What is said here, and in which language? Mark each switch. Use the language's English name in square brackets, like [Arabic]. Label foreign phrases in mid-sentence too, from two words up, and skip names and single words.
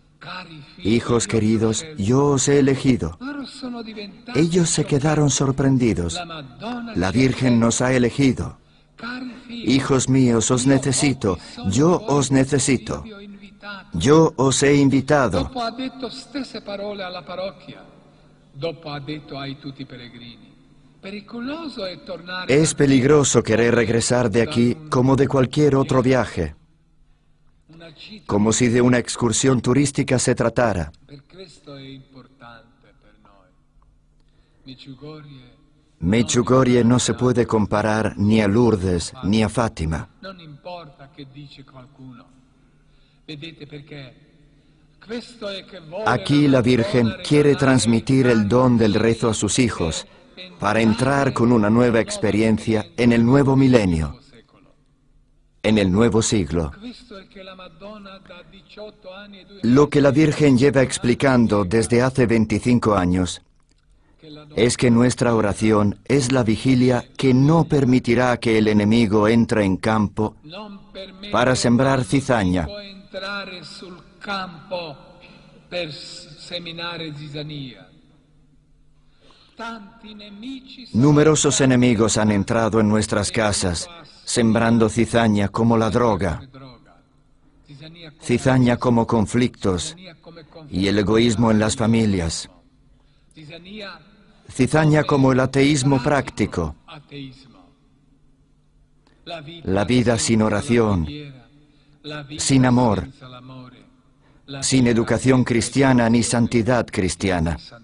[Spanish] Hijos queridos, yo os he elegido. Ellos se quedaron sorprendidos. La Virgen nos ha elegido. Hijos míos, os necesito. Yo os necesito. Yo os he invitado. [Italian] Dopo ha detto stesse parole alla parrocchia. Dopo ha detto ai tutti peregrini. Pericoloso è tornare. [Spanish] Es peligroso querer regresar de aquí como de cualquier otro viaje, como si de una excursión turística se tratara. [Italian] Per questo è importante per noi. [Spanish] Medjugorje no se puede comparar ni a Lourdes ni a Fátima. [Italian] Non importa che dice qualcuno. Vedete perché? Questo è che vuole [Spanish] Aquí la Virgen quiere transmitir el don del rezo a sus hijos para entrar con una nueva experiencia en el nuevo milenio, en el nuevo siglo. [Italian] Questo è che la Madonna da 18 anni e 2 [Spanish] Lo que la Virgen lleva explicando desde hace 25 años es que nuestra oración es la vigilia que no permitirà que el enemigo entre en campo para sembrar cizaña. [Italian] può entrare sul campo per seminare zizzania. Tanti nemici [Spanish] Numerosos enemigos han entrado en nuestras casas, sembrando cizaña como la droga, cizaña como conflictos y el egoísmo en las familias, cizaña como el ateísmo práctico, la vida sin oración, sin amor, sin educación cristiana ni santidad cristiana.